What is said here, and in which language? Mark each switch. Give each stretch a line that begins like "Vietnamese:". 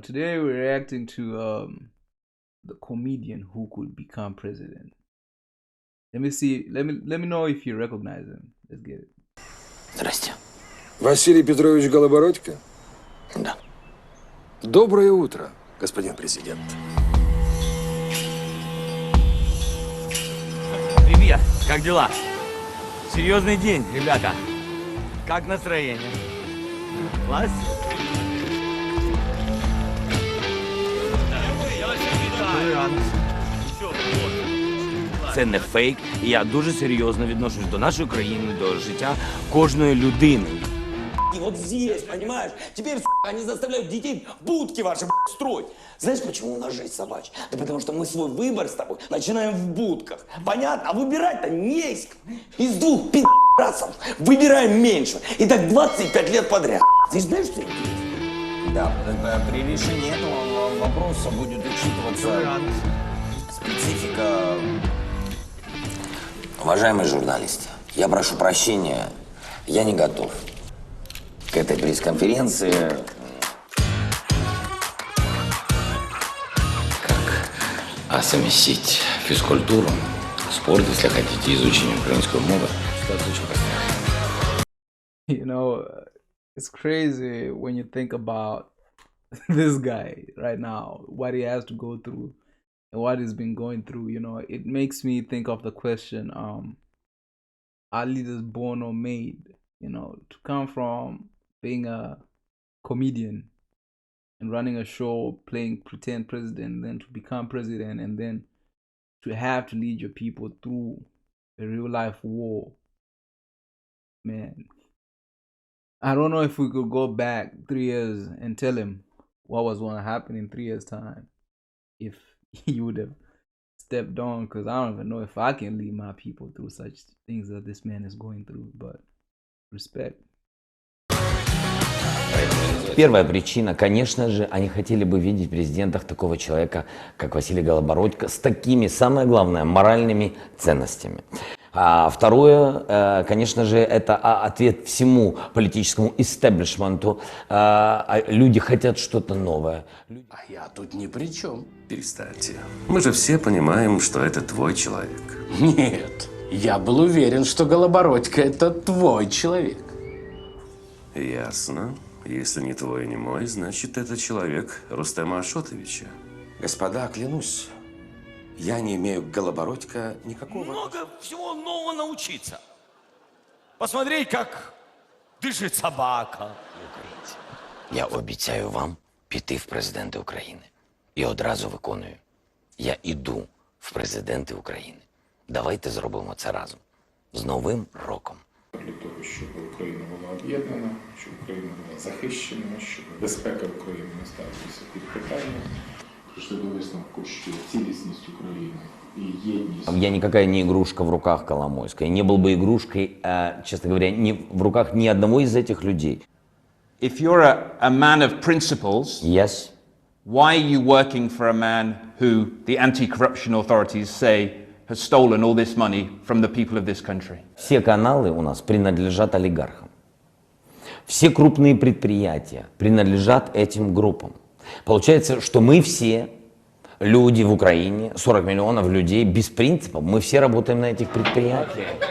English: Today we're reacting to the comedian who could become president. Let me see. Let me know if you recognize him. Let's get it.
Russian: Здрасте. Василий Петрович Голобородько? Да. Доброе утро, господин президент. Привет, как дела? Серьезный день, ребята. Как настроение? Класс?
Ukrainian: Це не фейк, і я дуже серйозно відношусь до нашої країни, до життя кожної людини.
Russian: И вот здесь, понимаешь, теперь, они заставляют детей в будки ваши, строить. Знаешь, почему у нас жизнь собачья? Да потому что мы свой выбор с тобой начинаем в будках. Понятно? А выбирать-то не из кого. Из двух пи***расов выбираем меньше. И так 25 лет подряд. Ты знаешь, что это есть? Да, при решении этого вопроса будет учитываться специфика. Уважаемые журналисты, я прошу прощения, я не готов к этой пресс-конференции. А совместить физкультуру, спорт, если хотите, изучение украинского мовы, ситуация очень простая.
English: You know, it's crazy when you think about this guy right now, what he has to go through and what he's been going through. You know, it makes me think of the question, are leaders born or made? You know, to come from being a comedian and running a show, playing pretend president, then to become president, and then to have to lead your people through a real life war. Man, I don't know if we could go back 3 years and tell him what was going to happen in 3 years' time if he would have stepped on, because I don't even know if I can lead my people through such things that this man is going through, but respect.
Russian: Первая причина, конечно же, они хотели бы видеть в президентах такого человека, как Василий Голобородько, с такими, самое главное, моральными ценностями. А второе, конечно же, это ответ всему политическому истеблишменту. Люди хотят что-то новое. А я тут ни при чем. Перестаньте. Мы же все понимаем, что это твой человек. Нет, я был уверен, что Голобородько – это твой человек. Ясно. Если не твой, не мой, значит, это человек Рустема Ашотовича. Господа, клянусь, я не имею к Голобородько никакого... Много всего нового научиться. Посмотреть, как дышит собака.
Ukrainian: Я обіцяю вам піти в президенти України. І одразу виконую. Я іду в президенти України. Давайте зробимо це разом. З Новим роком. Для того, щоб Україна була об'єднана, щоб Україна була захищена, щоб безпека України не ставилася під питання. Прийшли до висновку, що цілісність України і єдність...
Russian: Я никакая не игрушка в руках Коломойской. Не был бы игрушкой, честно говоря, в руках ни одного из этих людей.
English: If you're a man of principles, Yes. why are you working for a man who the anti-corruption authorities say has stolen all this money from the people of this country?
Russian: Все каналы у нас принадлежат олигархам. Все крупные предприятия принадлежат этим группам. Получается, что мы все люди в Украине, 40 миллионов людей без принципов, мы все работаем на этих предприятиях.